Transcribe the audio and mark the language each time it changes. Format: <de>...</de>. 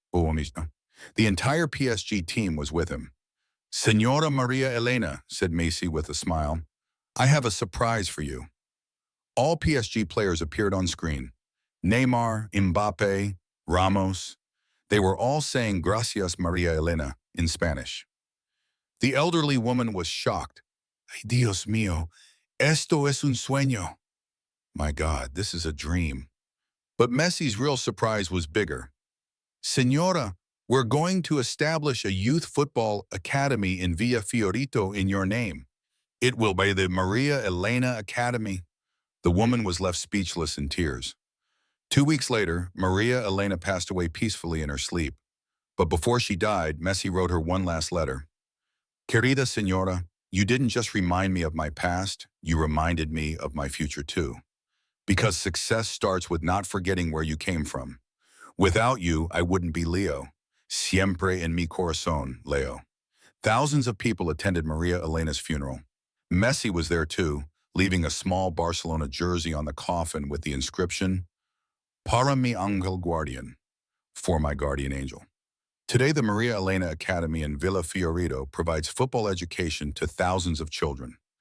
<en>The entire PSG team was with him. "Senora Maria Elena," said Messi with a smile, "I have a surprise for you." All PSG players appeared on screen. Neymar, Mbappe, Ramos. They were all saying</en> <es>"Gracias, Maria Elena"</es> <en>in Spanish. The elderly woman was shocked.</en> <es>"Ay, Dios mío, esto es un sueño."</es> <en>My God, this is a dream. But Messi's real surprise was bigger. "Señora, we're going to establish a youth football academy in Villa Fiorito in your name. It will be the Maria Elena Academy." The woman was left speechless in tears. 2 weeks later, Maria Elena passed away peacefully in her sleep. But before she died, Messi wrote her one last letter.</en> <es>"Querida Señora,</es> <en>you didn't just remind me of my past, you reminded me of my future too. Because success starts with not forgetting where you came from. Without you, I wouldn't be Leo.</en> <es>Siempre en mi corazón, Leo."</es> <en>Thousands of people attended Maria Elena's funeral. Messi was there too, leaving a small Barcelona jersey on the coffin with the inscription,</en> <es>"Para mi ángel guardián,"</es> <en>for my guardian angel. Today, the Maria Elena Academy in Villa Fiorito provides football education to thousands of children.</en>